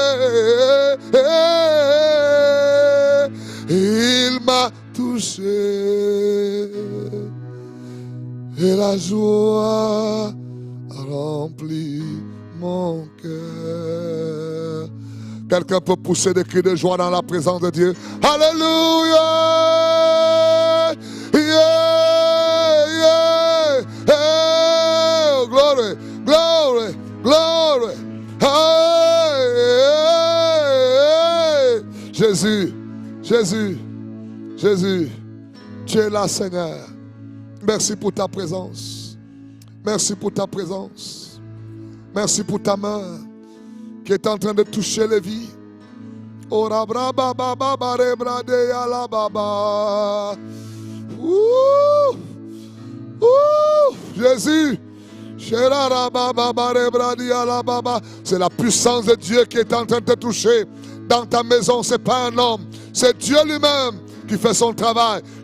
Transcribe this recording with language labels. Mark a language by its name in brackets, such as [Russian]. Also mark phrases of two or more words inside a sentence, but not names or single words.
[French] Il m'a touché et la joie remplit mon cœur. Quelqu'un peut pousser des cris de joie dans la présence de Dieu. Alléluia! Yeah, yeah, yeah. [English] Glory, glory, glory. Hey, hey, hey. [French] Jésus, Jésus, Jésus, tu es là, Seigneur. Merci pour ta présence. Merci pour ta présence. Merci pour ta main qui est en train de toucher les vies. Ora braba baba bare brade ala baba. Ouh, ouh, Jésus. C'est la puissance de Dieu qui est en train de te toucher. Dans ta maison, ce n'est pas un homme, c'est Dieu lui-même qui fait son travail.